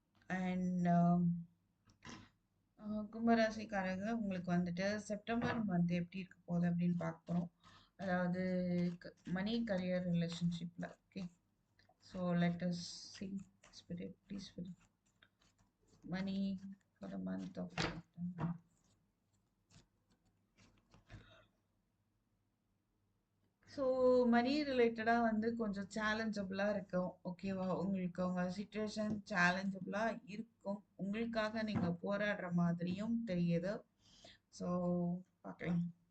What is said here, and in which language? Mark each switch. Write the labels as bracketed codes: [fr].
[ta] And கும்பராசிக்காரங்க, உங்களுக்கு வந்துட்டு செப்டம்பர் மந்த் எப்படி இருக்க போகுது அப்படின்னு பார்க்க போகிறோம். அதாவது மணி கரியர் ரிலேஷன்ஷிப்பில். [en] Okay, so let us see. Spirit, please, spirit. Money for the month of September. [ta] So மணி ரிலேட்டடாக வந்து கொஞ்சம் சேலஞ்சபிளாக இருக்கும். ஓகேவா? உங்களுக்கு உங்கள் சுச்சுவேஷன் சேலஞ்சபிளாக இருக்கும். உங்களுக்காக நீங்கள் போராடுற மாதிரியும் தெரியுது. ஸோ பார்க்கலாம்.